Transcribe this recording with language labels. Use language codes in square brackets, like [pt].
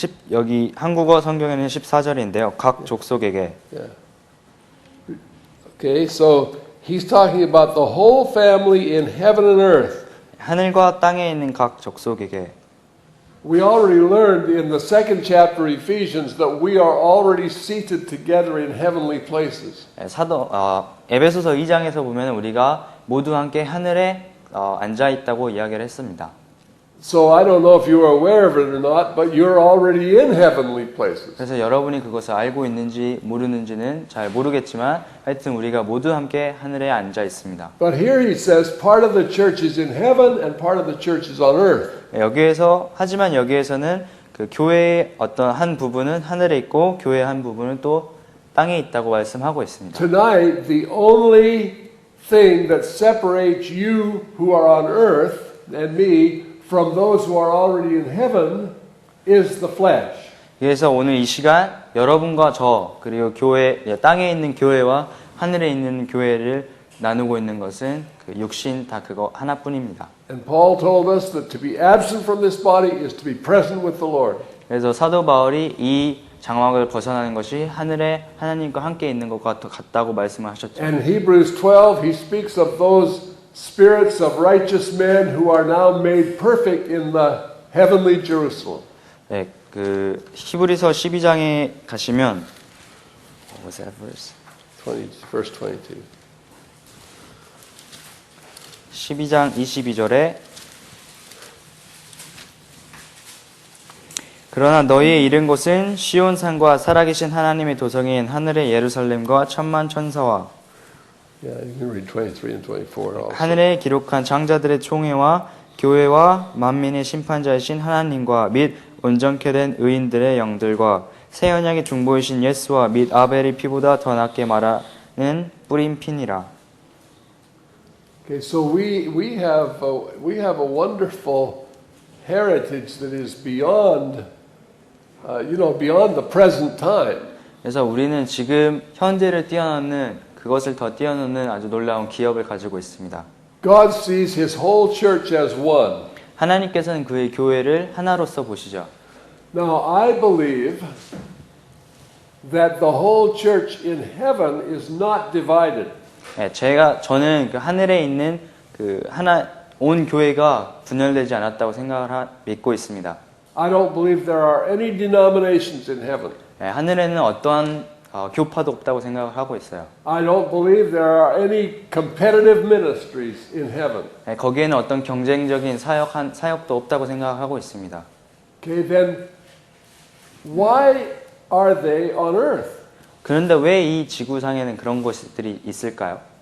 [ko] 여기 한국어 성경에는 14절인데요. 각 족속에게. [en] Yeah. Okay, so he's talking about the whole family in heaven and earth. [ko] 하늘과 땅에 있는 각 족속에게. [en] We already learned in the second chapter of Ephesians that we are already seated together in heavenly places. [ko] 에베소서 2장에서 보면 우리가 모두 함께 하늘에 앉아 있다고 이야기를 했습니다. [en] So I don't know if you are aware of it or not, but you're already in heavenly places. [ko] 그래서 여러분이 그것을 알고 있는지 모르는지는 잘 모르겠지만 하여튼 우리가 모두 함께 하늘에 앉아 있습니다. [en] But here he says part of the church is in heaven and part of the church is on earth. [ko] 하지만 여기에서는 그 교회의 어떤 한 부분은 하늘에 있고 교회의 한 부분은 또 땅에 있다고 말씀하고 있습니다. [en] Tonight, the only thing that separates you who are on earth and me from those who are already in heaven is the flesh. [ko] 그래서 오늘 이 시간 여러분과 저 그리고 땅에 있는 교회와 하늘에 있는 교회를 나누고 있는 것은 그 육신 다 그거 하나뿐입니다. [en] And Paul told us that to be absent from this body is to be present with the Lord. [ko] 그래서 사도 바울이 이 장막을 벗어나는 것이 하늘에 하나님과 함께 있는 것과 같다고 말씀을 하셨죠. [en] And Hebrews 12, he speaks of those spirits of righteous men who are now made perfect in the heavenly Jerusalem. [ko] 네, 그 히브리서 12장에 가시면 [en] what was that verse? Verse 22. [ko] 12장 22절에 그러나 너희의 이른 곳은 시온산과 살아계신 하나님의 도성인 하늘의 예루살렘과 천만 천사와 [en] Yeah, you can read 23 and 24 also. [ko] 하늘에 기록한 장자들의 총회와 교회와 만민의 심판자이신 하나님과 및 온전케 된 의인들의 영들과 새 언약의 중보이신 예수와 및 아벨의 피보다 더 낫게 말하는 뿌린 피니라. [en] Okay, so we have a wonderful heritage that is beyond beyond the present time. [ko] 그래서 우리는 지금 현재를 뛰어넘는 그것을 더 뛰어넘는 아주 놀라운 기업을 가지고 있습니다. [en] God sees His whole church as one. [ko] 하나님께서는 그의 교회를 하나로서 보시죠. [en] Now I believe that the whole church in heaven is not divided. [ko] 네, 저는 그 하늘에 있는 그 온 교회가 분열되지 않았다고 믿고 있습니다. [en] I don't believe there are any denominations in heaven. [ko] 네, 하늘에는 어떠한 교파도 없다고 생각을 하고 있어요. [en] I don't believe there are any competitive ministries in heaven. [ko] 네, 거기에는 어떤 경쟁적인 사역도 없다고 생각하고 있습니다. [en] Okay, then why are they on earth? [ko] 그런데 왜 이 지구상에는 그런 것들이 있을까요?